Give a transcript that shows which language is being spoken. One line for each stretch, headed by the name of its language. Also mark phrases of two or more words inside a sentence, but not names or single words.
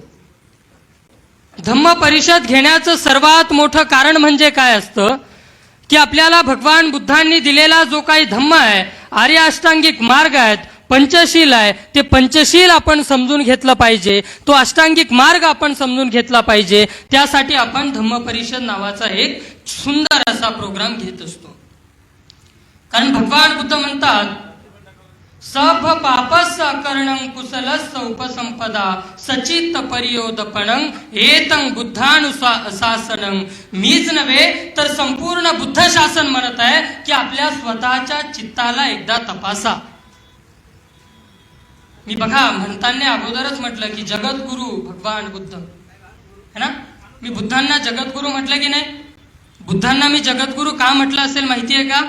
Marathi: धम्म परिषद घेण्याचं सर्वात मोठं कारण म्हणजे काय असतं की आपल्याला भगवान बुद्धांनी दिलेला जो काही धम्म आहे, आर्य अष्टांगिक मार्ग आहेत, पंचशील आहे, ते पंचशील आपण समजून घेतलं पाहिजे, तो अष्टांगिक मार्ग आपण समजून घेतला पाहिजे. त्यासाठी आपण धम्म परिषद नावाचा एक सुंदर असा प्रोग्राम घेत असतो. कारण भगवान बुद्ध म्हणतात,
Pali: सब पापस्य अकरणं कुशलस्य उपसंपदा सचित्त परियोदपणं एतं बुद्धानुशासनं.
Marathi: मीच नव्हे तर संपूर्ण बुद्ध शासन म्हणत आहे की आपल्या स्वतःच्या चित्ताला एकदा तपासा. मी बघा म्हणताना अगोदरच म्हटलं की जगद्गुरु भगवान बुद्ध
Hindi: है ना.
Marathi: मी बुद्धांना जगद्गुरु म्हटलं की नाही. बुद्धांना मी जगद्गुरु का म्हटलं असेल माहिती आहे का?